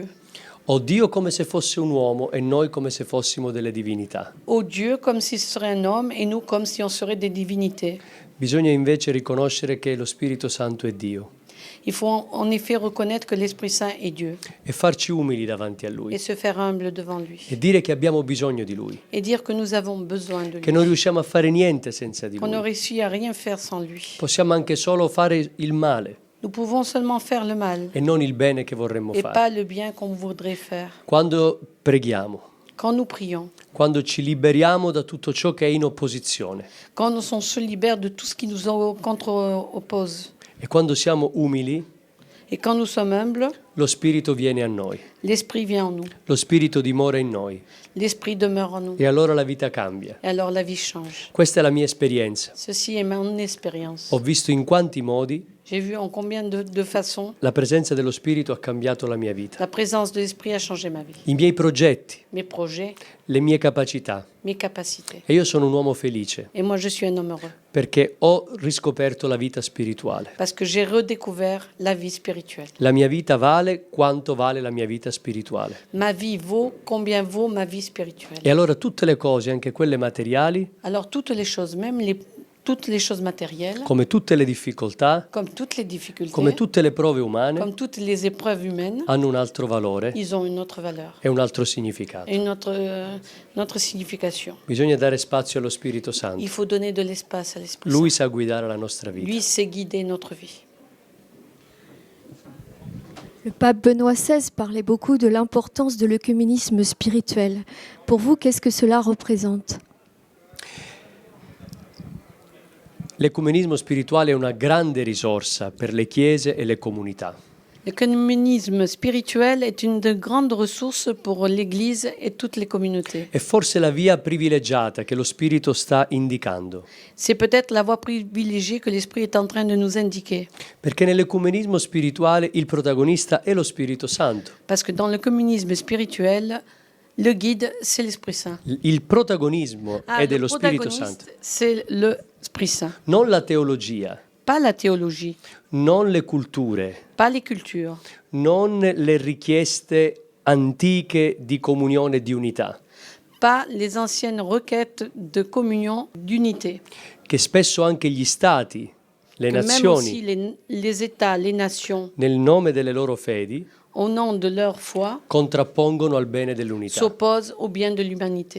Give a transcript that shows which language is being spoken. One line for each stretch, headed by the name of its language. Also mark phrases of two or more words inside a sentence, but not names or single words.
Italian: o Dio come se fosse un uomo e noi come se fossimo delle divinità.
French: Au Dieu comme si ce serait un homme et nous comme si on serait des divinités.
Italian: Bisogna invece riconoscere che lo Spirito Santo è Dio
French: Il faut en effet reconnaître que l'Esprit Saint est Dieu
Italian: e farci umili davanti a Lui
French: et se faire humble devant lui.
Italian: e dire che abbiamo bisogno di Lui,
French: Et dire que nous avons besoin de
Italian: che
French: lui.
Italian: non riusciamo a fare niente senza di
French: Qu'on ne
Italian: Lui.
French: réussit à rien faire sans lui.
Italian: Possiamo anche solo fare il male
French: Nous pouvons seulement faire le mal
Italian: e non il bene che vorremmo
French: et
Italian: fare.
French: pas le bien qu'on voudrait faire.
Italian: Quando preghiamo,
French: Quand nous prions,
Italian: quando ci liberiamo da tutto ciò che è in opposizione
French: quand on se libère de tout ce qui nous contre-oppose.
Italian: e quando siamo umili,
French: Et quand nous sommes humbles,
Italian: lo Spirito viene a noi,
French: l'Esprit vient en nous.
Italian: lo Spirito dimora in noi
French: L'Esprit demeure en nous.
Italian: e allora la vita cambia.
French: Et alors la vie change.
Italian: Questa è la mia esperienza.
French: Ceci est mon expérience.
Italian: Ho visto in quanti modi
French: J'ai vu en combien de façons
Italian: la presenza dello Spirito ha cambiato la mia vita,
French: la présence de l'Esprit a changé ma vie.
Italian: i miei progetti,
French: Mes projets,
Italian: le mie capacità.
French: mes capacités.
Italian: E io sono un uomo felice
French: Et moi, je suis un homme heureux
Italian: perché ho riscoperto la vita spirituale.
French: parce que j'ai redécouvert la vie spirituelle.
Italian: La mia vita vale quanto vale la mia vita spirituale.
French: Ma vie vaut combien vaut ma vie spirituelle.
Italian: E allora tutte le cose, anche quelle materiali,
French: Alors toutes les choses, même toutes les choses matérielles,
Italian: come tutte le difficoltà,
French: comme toutes les difficultés,
Italian: come tutte le prove umane,
French: comme toutes les épreuves humaines,
Italian: hanno un altro valore
French: ils ont une autre valeur
Italian: e un altro significato.
French: et une autre signification.
Italian: Bisogna dare spazio allo Spirito Santo.
French: Il faut donner de l'espace à l'Esprit
Italian: Lui
French: Saint.
Italian: sa guidare la nostra vita.
French: Lui sait guider notre vie. Le pape Benoît XVI parlait beaucoup de l'importance de l'œcuménisme spirituel. Pour vous, qu'est-ce que cela représente?
Italian: L'ecumenismo spirituale è una grande risorsa per le chiese e le comunità.
French: L'œcuménisme spirituel est une de grandes ressources pour l'Église et toutes les communautés.
Italian: È forse la via privilegiata che lo Spirito sta indicando,
French: C'est peut-être la voie privilégiée que l'Esprit est en train de nous indiquer.
Italian: perché nell'ecumenismo spirituale il protagonista è lo Spirito Santo.
French: Parce que dans le communisme spirituel, le guide, c'est l'Esprit Saint.
Italian: Il protagonismo è
French: le
Italian: dello Spirito Santo,
French: protagoniste, c'est l'Esprit Saint.
Italian: non la teologia,
French: Pas la théologie,
Italian: non le culture,
French: pas les cultures,
Italian: non le richieste antiche di comunione e di unità,
French: pas les anciennes requêtes de communion, d'unité.
Italian: che spesso anche gli stati,
French: le Que même aussi
Italian: nazioni,
French: les États, les nations,
Italian: nel nome delle loro fedi,
French: au nom de leur foi,
Italian: contrappongono al bene dell'unità.
French: s'opposent au bien de l'humanité.